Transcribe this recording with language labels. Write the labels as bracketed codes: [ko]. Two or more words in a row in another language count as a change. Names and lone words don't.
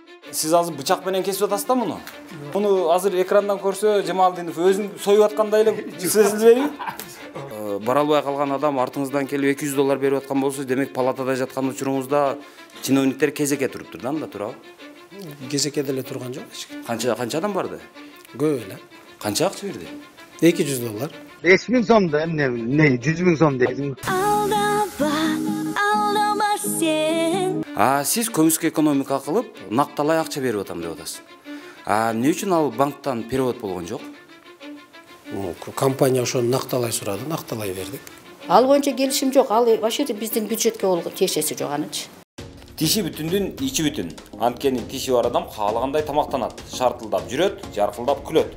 [ky] сиз азыр бычак менен кесип атасыз да муну? Муну азыр экрандан көрсө Жамалдинов өзүн союп аткандай эле сезилбейби? Бара албай калган адам артыңыздан келип $200 берип аткан болсо, демек палатада жаткан учуруңузда чиновниктер кезекке туруптур да, анда турабы? Кезекке деле турган жок. Канча адам барды? Көп эле. Канча акча берди? $200. [uz] 5.000 so'm da, ne 100.000 so'm deysiz. Aldama sen. [ky] Siz көмүскө экономика кылып, накталай акча берип атам деп атасыз. Эмне үчүн ал банктан перевод болгон жок? Компания ошону накталай сурады, накталай бердик. Ал боюнча келишим жок. Ал вообще биздин бюджетке ол тиешеси жок анычы. Тиши бүтүндүн ичи бүтүн. Анткени тиши бар адам каалагандай тамактанат, шартылдап жүрөт, жаркылдап күлөт.